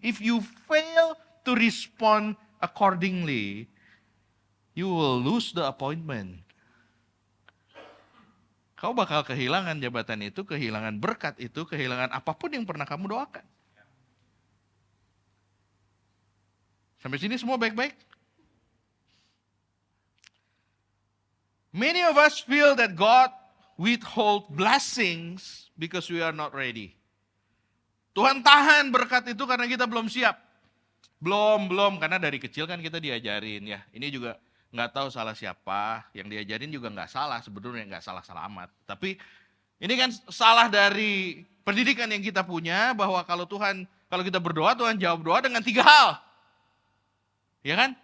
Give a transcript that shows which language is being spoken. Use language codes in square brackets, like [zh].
[en] If you fail to respond accordingly, you will lose the appointment. [id] Kau bakal kehilangan jabatan itu, kehilangan berkat itu, kehilangan apapun yang pernah kamu doakan. Sampai sini semua baik-baik? [en] Many of us feel that God withhold blessings because we are not ready. [id] Tuhan tahan berkat itu karena kita belum siap. Belum, karena dari kecil kan kita diajarin ya. Ini juga nggak tahu salah siapa, yang diajarin juga nggak salah, sebetulnya nggak salah-salah amat. Tapi ini kan salah dari pendidikan yang kita punya, bahwa kalau kita berdoa, Tuhan jawab doa dengan 3 hal. Ya kan?